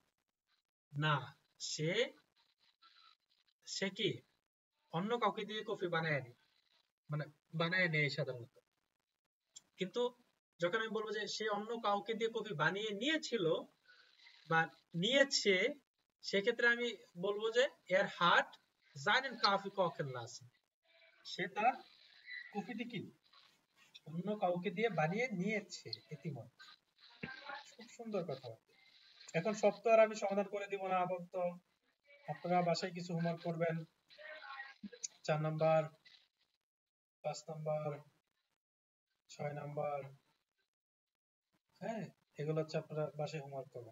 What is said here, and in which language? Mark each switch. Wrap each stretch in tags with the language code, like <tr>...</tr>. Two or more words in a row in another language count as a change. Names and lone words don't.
<bn>না, সে সে কি অন্য কাউকে দিয়ে কফি বানায় নি, মানে বানায় নেয় সাধারণত, কিন্তু যখন আমি বলবো যে সে অন্য কাউকে দিয়ে কফি বানিয়ে নিয়েছিল বা নিয়েছে, সেক্ষেত্রে আমি বলবো যে</bn> <de>er hat seinen Kaffee kochen lassen</de> <bn>সে তার কফিটি কি অন্য কাউকে দিয়ে বানিয়ে নিয়েছে ইতিমধ্যে। খুব সুন্দর কথা। এখন সব তো আর আমি সমাধান করে দিব না, আপাতত আপনারা বাসায় কিছু হোমওয়ার্ক করবেন। 4 নাম্বার, 5 নাম্বার, 6 নাম্বার, হ্যাঁ, এগুলো হচ্ছে আপনারা বাসায় হোমওয়ার্ক করবেন।</bn>